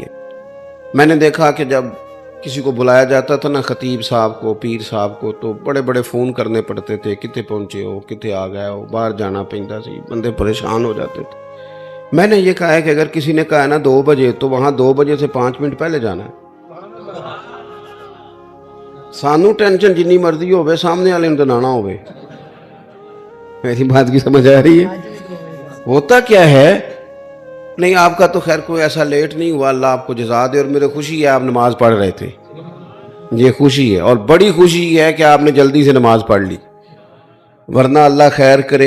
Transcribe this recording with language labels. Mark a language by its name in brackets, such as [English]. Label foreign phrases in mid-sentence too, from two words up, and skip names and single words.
[Urdu] میں نے دیکھا کہ جب کسی کو بلایا جاتا تھا نا، خطیب صاحب کو، پیر صاحب کو، تو بڑے بڑے فون کرنے پڑتے تھے، کتے پہنچے ہو، کتے آ گئے ہو، [Punjabi] باہر جانا پیندا سی، [Urdu] بندے پریشان ہو جاتے تھے۔ میں نے یہ کہا ہے کہ اگر کسی نے کہا ہے نا 2 بجے، تو وہاں 2 بجے سے 5 منٹ پہلے جانا ہے، [Punjabi] سانوں ٹینشن جنی مرضی ہووے، سامنے والے نے نانا ہووے. [Urdu] میری بات کی سمجھ آ رہی ہے? ہوتا کیا ہے، نہیں آپ کا تو خیر کوئی ایسا لیٹ نہیں ہوا، اللہ آپ کو جزا دے، اور میرے خوشی ہے آپ نماز پڑھ رہے تھے، یہ خوشی ہے. اور بڑی خوشی ہے کہ آپ نے جلدی سے نماز پڑھ لی، ورنہ اللہ خیر کرے.